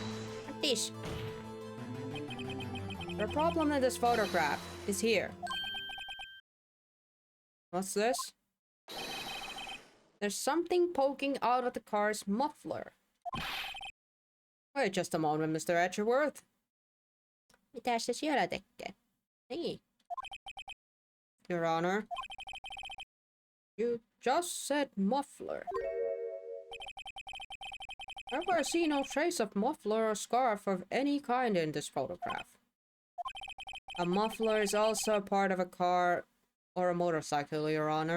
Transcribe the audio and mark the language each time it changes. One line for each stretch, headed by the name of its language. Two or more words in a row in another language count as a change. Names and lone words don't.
English: What this? The problem in this photograph is here. What's this? There's something poking out of the car's muffler. Wait just a moment, Mr. Edgeworth.
Finnish: Mitä se siellä tekee? Niin.
English: Your Honor. You just said muffler. However, I see no trace of muffler or scarf of any kind in this photograph. A muffler is also a part of a car or a motorcycle, Your Honor.